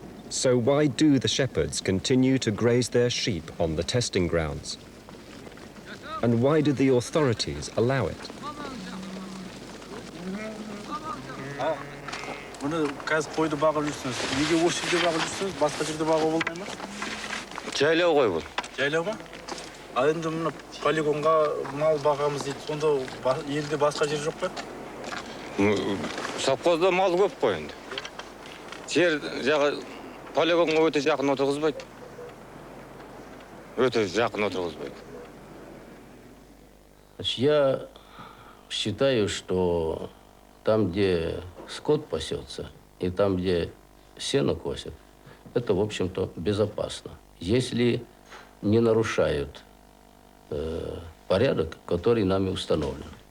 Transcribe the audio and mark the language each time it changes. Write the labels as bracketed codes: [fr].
[en] So why do the shepherds continue to graze their sheep on the testing grounds? And why do the authorities allow it? [kk] Мұны қазір қойды бағып жүрсіңіз. Неге осы жерде бағып жүрсіңіз? Басқа жерде бағып болмай ма? Жайлау ғой бұл. Жайлау ма? Ал енді мұны полигонға мал бағамыз дейді. Сонда елде басқа жер жоқ па? Совхозда мал көп қой енді. Жер жағы полигонға өте жақын отырғызбайды. Өте жақын отырғызбайды. [ru] Я считаю, что там, где скот пасется, и там, где сено косят, это, в общем-то, безопасно, если не нарушают порядок, который нами установлен.